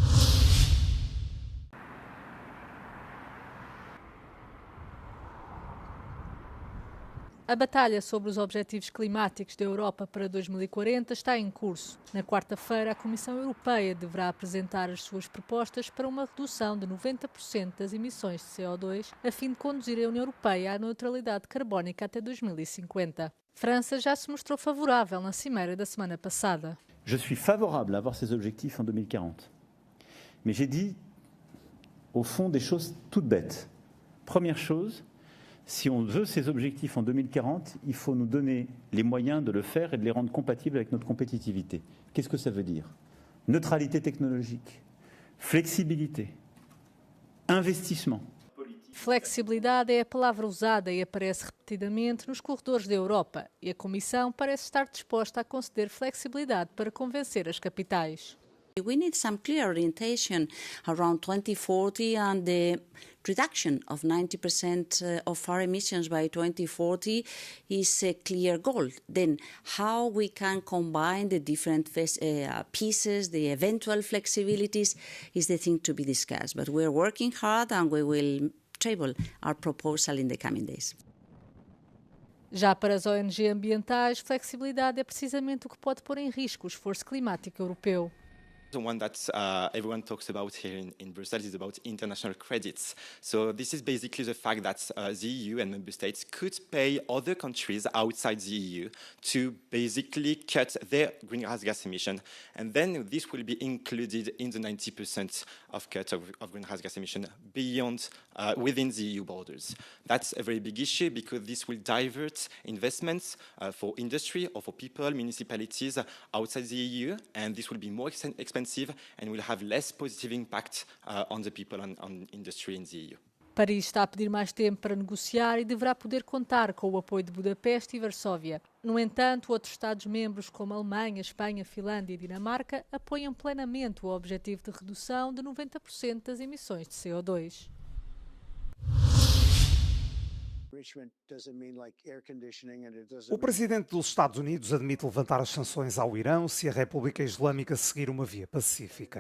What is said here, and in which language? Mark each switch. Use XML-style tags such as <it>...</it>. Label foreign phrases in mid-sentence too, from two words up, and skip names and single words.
<pt>A batalha sobre os objetivos climáticos da Europa para 2040 está em curso. Na quarta-feira, a Comissão Europeia deverá apresentar as suas propostas para uma redução de 90% das emissões de CO2, a fim de conduzir a União Europeia à neutralidade carbónica até 2050. França já se mostrou favorável na cimeira da semana passada.</pt> <fr>Je suis favorable à avoir ces objectifs en 2040. Mais j'ai dit, au fond, des choses toutes bêtes. Première chose, si on veut ces objectifs en 2040, il faut nous donner les moyens de le faire et de les rendre compatibles avec notre compétitivité. Qu'est-ce que ça veut dire? Neutralité technologique, flexibilité, investissement.</fr> <pt>Flexibilidade é a palavra usada e aparece repetidamente nos corredores da Europa, e a Comissão parece estar disposta a conceder flexibilidade para convencer as capitais.</pt> <en>We need some clear orientation around 2040 and the reduction of 90% of our emissions by 2040 is a clear goal. Then how we can combine the different pieces, the eventual flexibilities, is the thing to be discussed. But we're working hard and we will table our proposal in the coming days.</en> <pt>Já para as ONG ambientais, flexibilidade é precisamente o que pode pôr em risco o esforço climático europeu.</pt> <en>The one that everyone talks about here in Brussels is about international credits. So this is basically the fact that the EU and member states could pay other countries outside the EU to basically cut their greenhouse gas emission. And then this will be included in the 90% of cut of greenhouse gas emission beyond, within the EU borders. That's a very big issue because this will divert investments for industry or for people, municipalities outside the EU, and this will be more expensive and will have less positive impact on the people and on industry in the EU.</en> <pt>Paris está a pedir mais tempo para negociar e deverá poder contar com o apoio de Budapeste e Varsóvia. No entanto, outros Estados-membros como a Alemanha, Espanha, Finlândia e Dinamarca apoiam plenamente o objetivo de redução de 90% das emissões de CO2. O presidente dos Estados Unidos admite levantar as sanções ao Irão se a República Islâmica seguir uma via pacífica.</pt>